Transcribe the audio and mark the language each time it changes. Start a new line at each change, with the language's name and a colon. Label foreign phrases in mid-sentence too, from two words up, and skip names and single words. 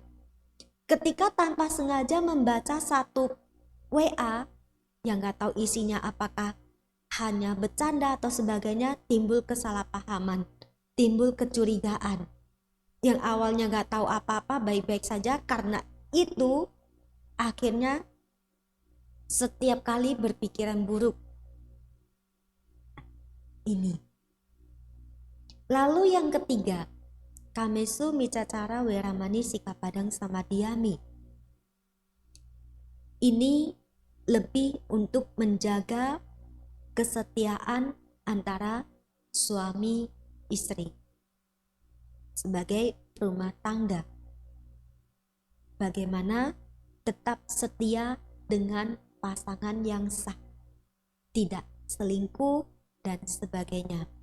Indonesian: Ketika tanpa sengaja membaca satu WA yang nggak tahu isinya apakah hanya bercanda atau sebagainya, timbul kesalahpahaman, timbul kecurigaan. Yang awalnya nggak tahu apa-apa, baik-baik saja, karena itu akhirnya setiap kali berpikiran buruk. Ini. Lalu yang ketiga,
Pali: kamesu micacara weramani sikapadang samadhiyami.
Indonesian: Ini lebih untuk menjaga kesetiaan antara suami istri sebagai rumah tangga. Bagaimana tetap setia dengan pasangan yang sah, tidak selingkuh dan sebagainya.